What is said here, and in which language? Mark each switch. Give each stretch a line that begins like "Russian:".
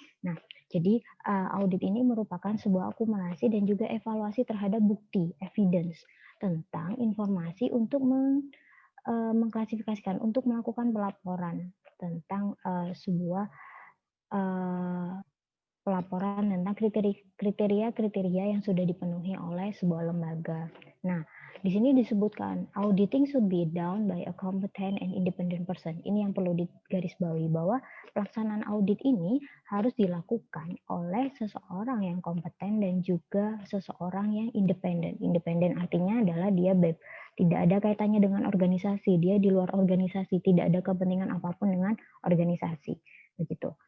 Indonesian: Nah, jadi audit ini merupakan sebuah akumulasi dan juga evaluasi terhadap bukti, evidence tentang informasi untuk mengklasifikasikan, untuk melakukan pelaporan tentang sebuah pelaporan tentang kriteria-kriteria yang sudah dipenuhi oleh sebuah lembaga. Nah, di sini disebutkan
English: auditing should be done by a competent and independent person.
Indonesian: Ini yang perlu digarisbawahi bahwa pelaksanaan audit ini harus dilakukan oleh seseorang yang kompeten dan juga seseorang yang independen. Independen artinya adalah dia tidak ada kaitannya dengan organisasi, dia di luar organisasi, tidak ada kepentingan apapun dengan organisasi. Begitu.